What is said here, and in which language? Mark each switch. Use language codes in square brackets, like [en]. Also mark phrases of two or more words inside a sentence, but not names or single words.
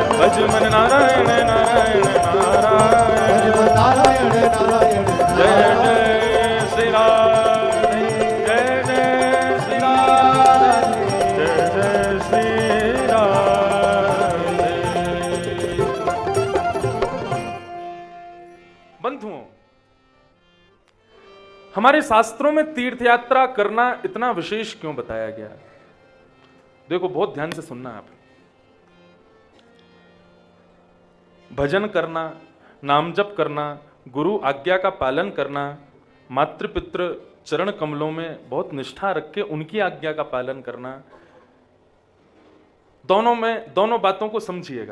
[hi] भज मन नारायण नारायण नारायण, भज मन नारायण नारायण जय नारायण। जय श्री राम, जय जय श्री राम, जय जय श्री राम। बंधुओं, हमारे शास्त्रों में तीर्थ यात्रा करना इतना विशेष क्यों बताया गया? देखो, बहुत ध्यान से सुनना आप। भजन करना, नाम जप करना, गुरु आज्ञा का पालन करना, मातृ पितृ चरण कमलों में बहुत निष्ठा रख के उनकी आज्ञा का पालन करना, दोनों बातों को समझिएगा।